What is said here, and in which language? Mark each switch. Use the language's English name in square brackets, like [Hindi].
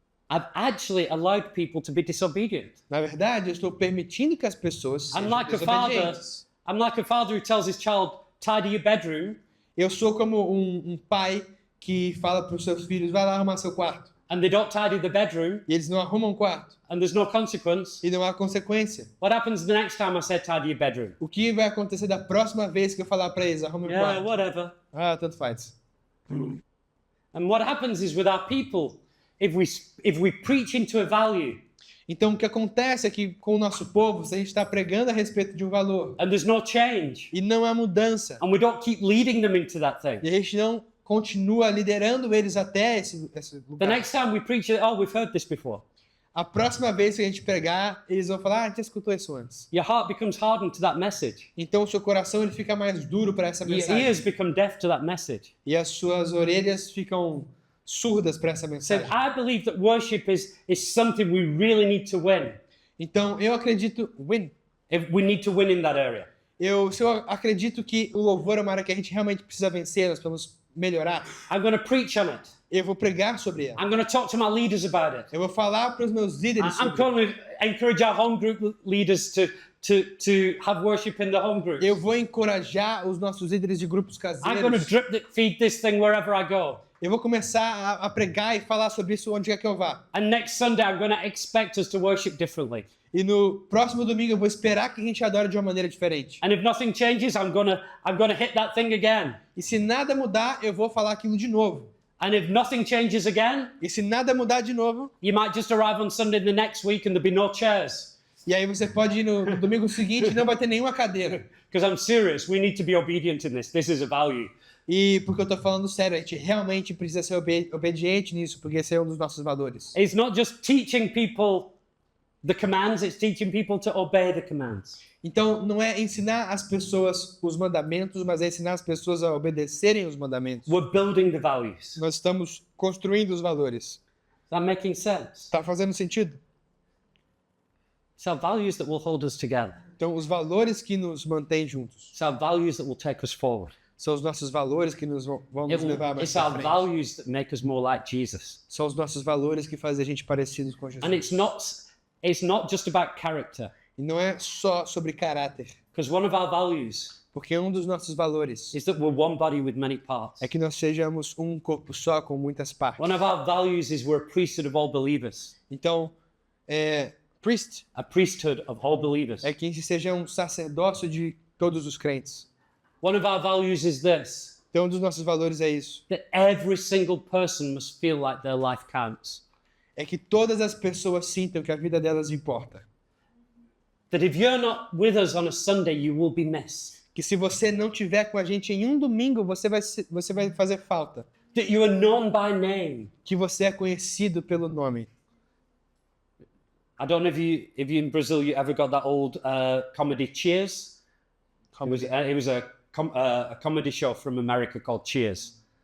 [English] I've actually allowed people to be disobedient. [Portuguese] Na verdade, eu estou permitindo que as pessoas sejam [English] I'm like a father. [Portuguese] desobedientes. [English] I'm like a father who tells his child, tidy your bedroom, [Portuguese] Eu sou como um pai que fala para os seus filhos, vai lá arrumar seu quarto. [English] and they don't tidy the bedroom, [Portuguese] E eles não arrumam o quarto. [English] and there's no consequence. [Portuguese] E não há consequência. [English] What happens the next time I say tidy your bedroom? [Portuguese] O que vai acontecer da próxima vez que eu falar para eles, arrume o [English] Yeah, [Portuguese] quarto? [English] whatever. [Portuguese] Ah, tanto faz. [English] And what happens is with our people, if we preach into a value [Portuguese] Então, o que acontece é que com o nosso povo, se a gente está pregando a respeito de um valor [English] and there's no change, [Portuguese] e não há mudança, [English] and we don't keep leading them into that thing, [Portuguese] e a gente não continua liderando eles até esse [English] the [Portuguese] lugar, [English] next time we preach it, oh, we've heard this before. [Portuguese] a próxima vez que a gente pregar, eles vão falar, ah, a gente já escutou isso antes. [English] Your heart becomes hardened to that message. [Portuguese] Então, o seu coração ele fica mais duro para essa [English] Your [Portuguese] mensagem. [English] ears become deaf to that message. [Portuguese] E as suas orelhas ficam surdas para essa [English] So [Portuguese] mensagem. [English] I believe that worship is something we really need to win. [Portuguese] Então, eu acredito, [English] If we need to win in that area. [Portuguese] se eu acredito que o louvor é uma área que a gente realmente precisa vencer, nós precisamos melhorar, [English] I'm going to preach on it. [Portuguese] eu vou pregar sobre ela. [English] I'm going to talk to my leaders about it. [Portuguese] Eu vou falar para os meus líderes [English] I'm [Portuguese] sobre [English] going to encourage our home group leaders to have worship in the home group. [Portuguese] Eu vou encorajar os nossos líderes de grupos [English] I'm going to [Portuguese] caseiros. [English] feed this thing wherever I go. [Portuguese] Eu vou começar a pregar e falar sobre isso onde quer que eu vá. [English] And next Sunday, I'm going to expect us to worship differently. [Portuguese] E no próximo domingo eu vou esperar que a gente adore de uma maneira diferente. [English] And if nothing changes, I'm going to hit that thing again. [Portuguese] E se nada mudar, eu vou falar aquilo de novo. [English] And if nothing changes again, [Portuguese] E se nada mudar de novo, [English] you might just arrive on Sunday the next week and there'll be no chairs. [Portuguese] e aí você pode ir no domingo seguinte e não vai ter nenhuma cadeira. [English] Because I'm serious, we need to be obedient in this. This is a value. [Portuguese] E porque eu tô falando sério, a gente realmente precisa ser obediente nisso, porque esse é um dos nossos valores. [English] It's not just teaching people the commands, it's teaching people to obey the commands. [Portuguese] Então, não é ensinar as pessoas os mandamentos, mas é ensinar as pessoas a obedecerem os mandamentos. [English] We're building the values. [Portuguese] Nós estamos construindo os valores. [English] Is that making sense? [Portuguese] Está fazendo sentido? [English] It's our values that will hold us together. [Portuguese] Então, os valores que nos mantêm juntos [English] It's our values that will take us forward. [Portuguese] são os nossos valores que vão nos levar mais [English] It's [Portuguese] para [English] our [Portuguese] frente. [English] values that make us more like Jesus. [Portuguese] São os nossos valores que fazem a gente parecidos com Jesus. [English] And it's not just about character, [Portuguese] E não é só sobre caráter, [English] because one of our values [Portuguese] porque um dos nossos valores [English] is that we're one body with many parts. [Portuguese] é que nós sejamos um corpo só com muitas partes. [English] One of our values is we're a priesthood of all believers. [Portuguese] Então, priest [English] A priesthood of all believers. [Portuguese] é que seja um sacerdócio de todos os crentes. [English] One of our values is this, [Portuguese] Então, um dos nossos valores é isso. [English] that every single person must feel like their life counts. [Portuguese] É que todas as pessoas sintam que a vida delas importa. [English] That if you're not with us on a Sunday, you will be missed. [Portuguese] Que se você não tiver com a gente em um domingo, você vai fazer falta. [English] That you are known by name. [Portuguese] Que você é conhecido pelo nome. [English] I don't know if you in Brazil you ever got that old comedy Cheers. It was a comedy show from America called Cheers.